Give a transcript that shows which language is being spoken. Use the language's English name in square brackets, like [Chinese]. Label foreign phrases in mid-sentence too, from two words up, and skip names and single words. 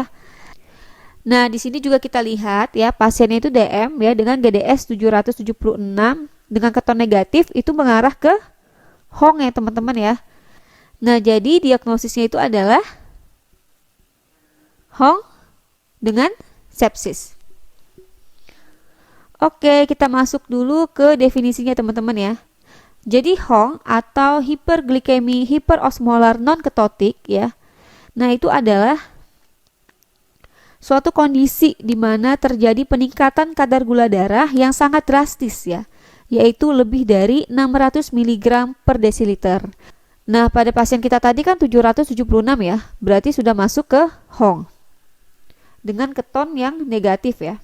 [Indonesian] Nah, di sini juga kita lihat ya, pasiennya itu DM ya dengan GDS 776 dengan keton negatif itu mengarah ke Hong ya teman-teman ya. Nah, jadi diagnosisnya itu adalah Hong dengan sepsis. Oke, kita masuk dulu ke definisinya teman-teman ya. Jadi Hong atau hiperglikemi hiperosmolar non ketotik ya. Nah, itu adalah suatu kondisi di mana terjadi peningkatan kadar gula darah yang sangat drastis ya, yaitu lebih dari 600 mg per desiliter. Nah, pada pasien kita tadi kan 776 ya, berarti sudah masuk ke Hong dengan keton yang negatif ya.